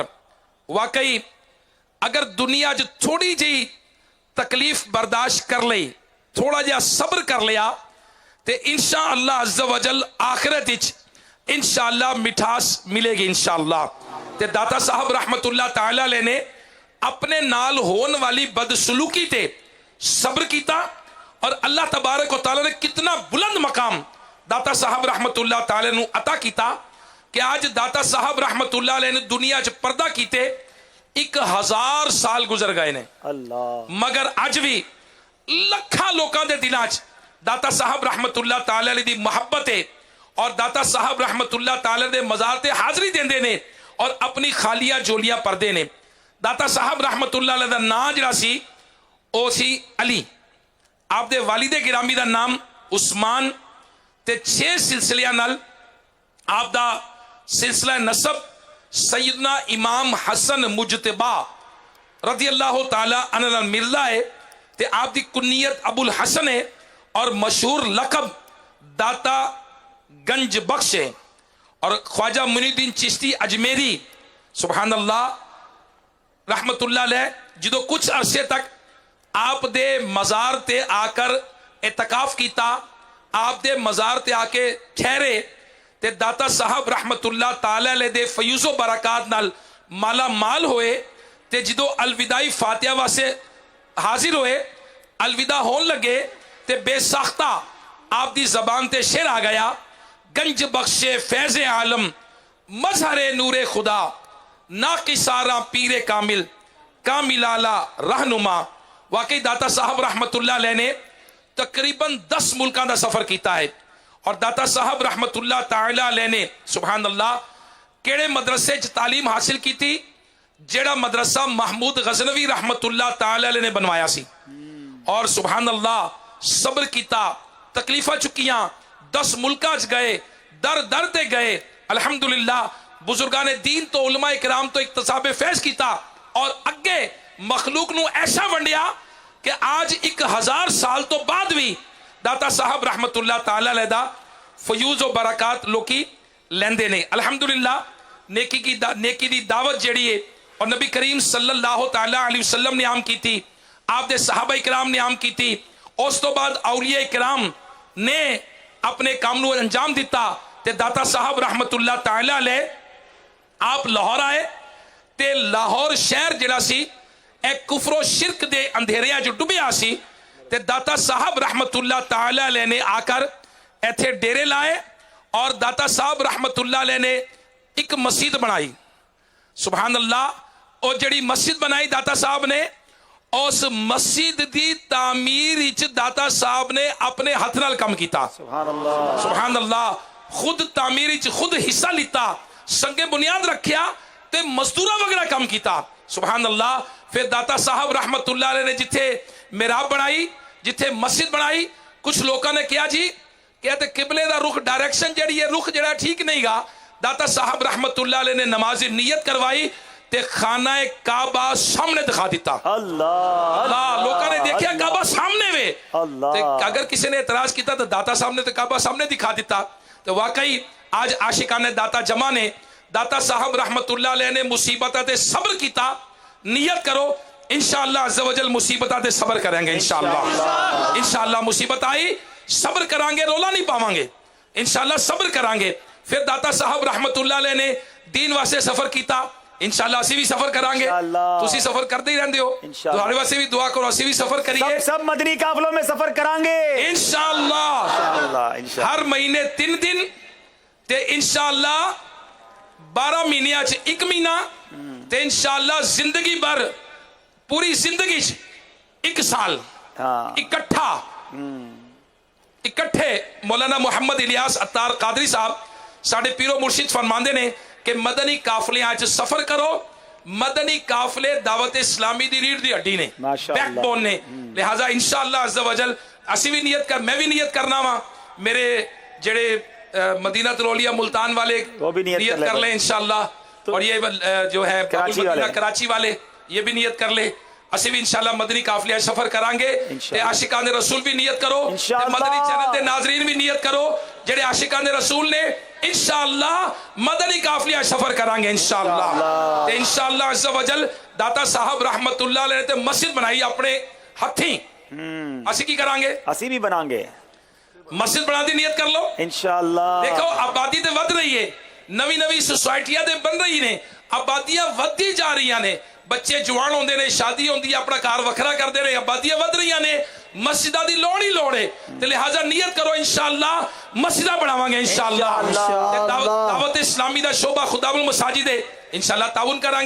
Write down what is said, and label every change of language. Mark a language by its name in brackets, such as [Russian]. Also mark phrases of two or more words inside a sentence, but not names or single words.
[Punjabi] واقعی اگر دنیا چ تھوڑی جئی تکلیف برداشت کر لئی، تھوڑا جیہا صبر کر لیا، تو [Arabic] إن شاء الله عز وجل [Punjabi] آخرت وچ [Arabic] إن شاء الله [Punjabi] مٹھاس ملے گی [Arabic] إن شاء الله. [Punjabi] تے داتا صاحب [Arabic] رحمة الله تعالى عليه [Punjabi] نے اپنے نال ہون والی بدسلوکی تے صبر کیا اور [Arabic] الله تبارك وتعالى [Punjabi] نے کتنا بلند مقام داتا صاحب [Arabic] رحمة الله تعالى [Punjabi] نوں عطا کیا کہ اج داتا صاحب [Arabic] رحمة الله عليه [Punjabi] نے دنیا چ پردہ کیتے 1000 سال گزر گئے نے अल्लाह। مگر اج بھی لکھاں لوگوں کے دلوں چ داتا صاحب [Arabic] رحمة الله تعالى عليه [Punjabi] دی محبت ہے اور داتا صاحب [Arabic] رحمة الله تعالى [Punjabi] دے مزار تے حاضری دیندے نے اور اپنی خالیاں جھولیاں بھردے نے. داتا صاحب [Arabic] رحمة الله عليه [Punjabi] دا نام جیہڑا سی او سی علی، آپدے والدِ گرامی دا نام عثمان، تے 6 سلسلیاں نال آپدا سلسلہ نسب سیدنا امام حسن مجتبیٰ [Arabic] رضي الله تعالى عنه [Punjabi] نال ملدا ہے. تے آپدی کنیت ابوالحسن ہے اور مشہور لقب داتا گنج بخش ہے. اور خواجہ معین الدین چشتی اجمیری [Arabic] سبحان الله رحمة الله عليه [Punjabi] جو کچھ عرصے تک آپ دے مزار تے آ کر اعتکاف کیا، آپ دے مزار تے آکے ٹھہرے، تے داتا صاحب [Arabic] رحمة الله تعالى عليه [Punjabi] دے فیوض و برکات نال مالا مال ہوئے. تے جو الوداعی فاتحہ واسطے حاضر ہوئے، الوداع ہون لگے، تے بے ساختہ آپ دی زبان تے شعر آ گیا, [Persian] گنج بخش فیض عالم مظہر نور خدا ناقصاں را پیر کامل کاملاں را رہنما. [Punjabi] واقعی داتا صاحب [Arabic] رحمة الله عليه [Punjabi] نے تقریباً 10 ملکوں کا سفر کیا ہے اور داتا صاحب [Arabic] رحمة الله تعالى عليه [Punjabi] ने [Arabic] سبحان الله [Punjabi] کیہڑے مدرسے چ تعلیم حاصل کی تھی، جیہڑا مدرسہ محمود غزنوی [Arabic] رحمة الله تعالى عليه [Punjabi] نے بنوایا سی. और [Arabic] سبحان الله [Punjabi] صبر کیا، تکلیفاں چکیاں، 10 ملکاں چ گئے، در در تے گئے, الحمدللہ بزرگانِ دین توں علما اکرام توں اکتسابِ فیض کیا اور اگے مخلوق نوں ایسا ونڈیا کہ اج 1000 سال توں بعد بھی داتا صاحب [Arabic] رحمة الله تعالى عليه [Punjabi] دا فیوض و برکات لوکی لیندے نے. الحمدللہ نیکی دی دعوت جیہڑی ہے اور نبی کریم [Arabic] صلى الله تعالى عليه وسلم [Punjabi] نے عام کی تھی، آپ دے صحابہ اکرام نے عام کی تھی، اس توں بعد اولیاء اکرام نے اپنے کم نوں انجام دتا. تے داتا صاحب [Arabic] رحمة الله تعالى عليه [Punjabi] آپ لاہور آئے، تے لاہور شہر جیہڑا سی اک کفر و شرک دے ہنیریاں جو ڈبیا سی، تے داتا صاحب [Arabic] رحمة الله تعالى عليه [Punjabi] نے آ کر ایتھے ڈیرے لائے اور داتا صاحب [Arabic] رحمة الله عليه [Punjabi] نے اک مسجد بنائی. [Arabic] سبحان الله. [Punjabi] اور جیہڑی مسجد بنائی داتا صاحب نے، اس مسجد کی تعمیر داتا صاحب نے اپنے ہتھ نال کم کیا. [Arabic] سبحان الله, سبحان الله. [Punjabi] خود تعمیر خود حصہ لتا، سنگِ بنیاد رکھیا، تے مزدوراں وغیرہ کم کیا. [Arabic] سبحان الله. [Urdu] پھر داتا صاحب [Arabic] رحمة الله عليه [Urdu] نے جتھے محراب بنائی، جتھے مسجد بنائی، کچھ لوگوں نے کہا جی کہتے قبلے کا رخ ڈائریکشن جی ہے، رخ ذرا ٹھیک نہیں گا. داتا صاحب [Arabic] رحمة الله عليه [Urdu] نے نماز نیت کروائی, [Punjabi] ਤੇ ਖਾਨਾ ਕਾਬਾ ਸਾਹਮਣੇ ਦਿਖਾ ਦਿੱਤਾ। अल्लाह ਅੱਲਾਹ ਲੋਕਾਂ ਨੇ ਦੇਖਿਆ ਕਾਬਾ ਸਾਹਮਣੇ ਵੇ। अल्लाह ਤੇ ਅਗਰ ਕਿਸੇ ਨੇ ਇਤਰਾਜ਼ ਕੀਤਾ ਤਾਂ ਦਾਤਾ ਸਾਹਿਬ ਨੇ ਤੇ ਕਾਬਾ ਸਾਹਮਣੇ ਦਿਖਾ ਦਿੱਤਾ। ਤੇ ਵਾਕਈ ਅੱਜ ਆਸ਼ਿਕਾਨੇ ਦਾਤਾ ਜਮਾ ਨੇ। ਦਾਤਾ ਸਾਹਿਬ [Arabic] رحمة الله عليه [Punjabi] نے مصیبتاں تے صبر کیتا. نیت کرو [Arabic] إن شاء الله عز وجل [Punjabi] مصیبتاں تے صبر کریں گے. انشاءاللہ مصیبت آئی صبر کراں گے، رولا نہیں پاواں گے، انشاءاللہ صبر کراں گے. پھر داتا صاحب [Arabic] رحمة الله عليه [Punjabi] نے دین واسطے سفر کیا. انشاءاللہ اسی بھی سفر کراں گے۔ تسی سفر کرتے ہی رہندے ہو، تمہارے واسطے بھی دعا کرو، اسی بھی سفر کریے. سب مدنی قافلوں میں سفر کراں گے इंशाअल्लाह। ہر مہینے 3 دن تے انشاءاللہ 12 مہینیاں چ 1 مہینہ تے انشاءاللہ زندگی بھر پوری زندگی چ 1 سال اکٹھے مولانا محمد الیاس عطار قادری صاحب ساڈے پیر و مرشد فرماندے نے کہ مدنی قافلیاں چ سفر کرو. مدنی قافلے دعوتِ اسلامی دی ریڑھ دی ہڈی نے، بیک بون نے. लिहाजा [Arabic] إن شاء الله عز وجل [Punjabi] اسی بھی نیت کر، میں بھی نیت کرنا واں، میرے جیہڑے مدینہ ترولیا ملتان والے [Urdu] وہ بھی نیت کر لے [Punjabi] इंशाअल्लाह। [Urdu] اور یہ جو ہے کراچی والے یہ بھی نیت کر لے. [Punjabi] اسی بھی انشاءاللہ مدنی قافلے سفر کراں گے۔ تے عاشقانِ رسول بھی نیت کرو، مدنی چینل کے ناظرین بھی نیت کرو جیہڑے عاشقانِ رسول نے انشاءاللہ مدنی قافلے سفر کراں گے انشاءاللہ. ते [Arabic] إن شاء الله عز وجل [Punjabi] داتا صاحب [Arabic] رحمة الله عليه [Punjabi] نے مسجد بنائی اپنے ہتھیں. اسی کی کراں گے, اسی بھی بنائیں گے, مسجد بنا دی نیت کر لو इंशाअल्लाह। دیکھو آبادی تو ودھ رہی ہے, نویں نویں سوسائٹیاں تے بن رہی نے، آبادیاں ودھدی جا رہی نے، بچے جوان ہوندے نے، شادی ہوندی ہے، اپنا گھر وکھرا کرتے رہے، آبادیاں ودھ رہی نے، مسجداں دی لوڑ ہی لوڑ ہے. تے لہٰذا نیت کرو انشاءاللہ مسجداں بناواں گے انشاءاللہ. دعوتِ اسلامی دا شعبہ خدام المساجد ہے انشاءاللہ تعاون کراں گے.